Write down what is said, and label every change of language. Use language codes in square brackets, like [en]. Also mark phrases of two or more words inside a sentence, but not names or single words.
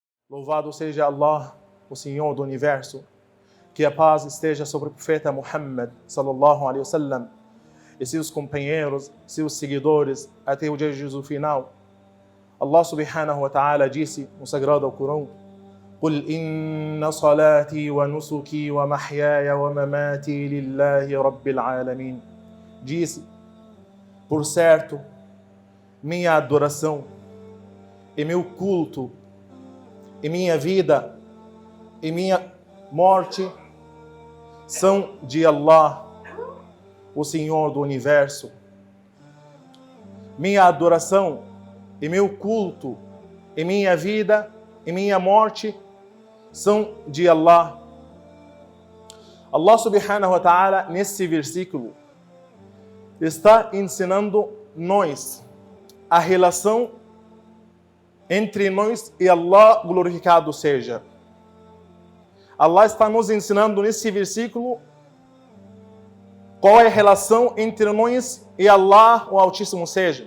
[pt] Louvado seja Allah, o Senhor do Universo. Que a paz esteja sobre o profeta Muhammad, [ar] صلى الله عليه وسلم, [pt] e seus companheiros, seus seguidores, até o dia de Jesus final. Allah [ar] سبحانه وتعالى [pt] disse no Sagrado Alcorão: [ar] قُلْ إِنَّ صَلَاتِي وَنُسُكِي وَمَحْيَايَ وَمَمَاتِي لِلَّهِ رَبِّ الْعَالَمِينَ. [pt] Disse: por certo, minha adoração e meu culto e minha vida e minha morte são de Allah, o Senhor do Universo. Minha adoração e meu culto e minha vida e minha morte são de Allah. Allah [ar] سبحانه وتعالى, [pt] nesse versículo, está ensinando nós a relação entre nós e Allah, glorificado seja. Allah está nos ensinando nesse versículo qual é a relação entre nós e Allah, o Altíssimo seja.